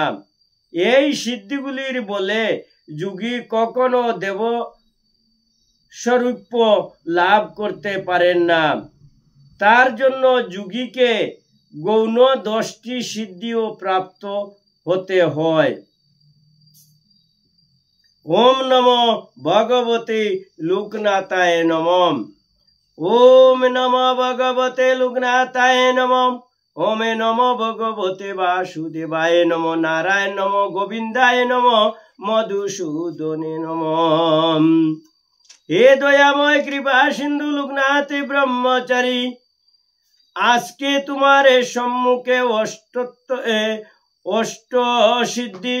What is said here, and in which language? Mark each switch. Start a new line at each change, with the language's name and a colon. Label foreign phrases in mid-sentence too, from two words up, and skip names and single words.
Bangla: এই সিদ্ধিগুলির বলে যোগী কখনো দেব স্বরূপ লাভ করতে পারেন না। তার জন্য যোগীকে গৌণ 10টি সিদ্ধিও প্রাপ্ত হতে হয়।
Sanskrit: ওম নমো ভগবতে লোকনাথায় নমঃ। ওম নমো ভগবতে লোকনাথায় নমঃ। ওম নমো ভগবতে বাসুদেবায় নমঃ। নারায়ণ নমঃ, গোবিন্দায় নমঃ, মধুসূদনে নমঃ।
Bangla: হে দয়াময় কৃপা সিন্ধু লোকনাথ ব্রহ্মচারী, আজকে তোমার সম্মুখে অষ্টসিদ্ধি